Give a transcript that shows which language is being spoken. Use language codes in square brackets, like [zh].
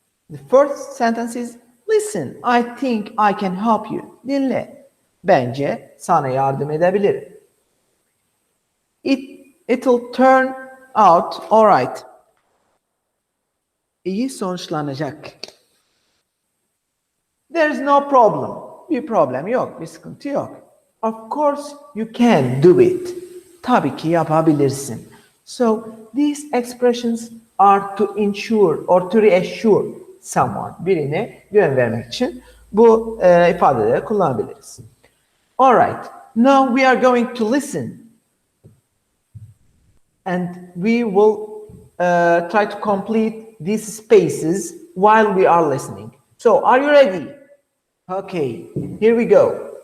[en] The first sentence is, listen, I think I can help you. [tr] Dinle. Bence sana yardım edebilirim. [en] It'll turn out alright. [tr] İyi sonuçlanacak. [en] There's no problem. [tr] Bir problem yok, bir sıkıntı yok. [en] Of course you can do it. [tr] Tabii ki yapabilirsin. [en] So these expressions are to ensure or to reassure someone. [tr] Birine güven vermek için bu ifadeleri kullanabiliriz. [en] Alright, now we are going to listen. And we will try to complete these spaces while we are listening. So, are you ready? Okay, here we go.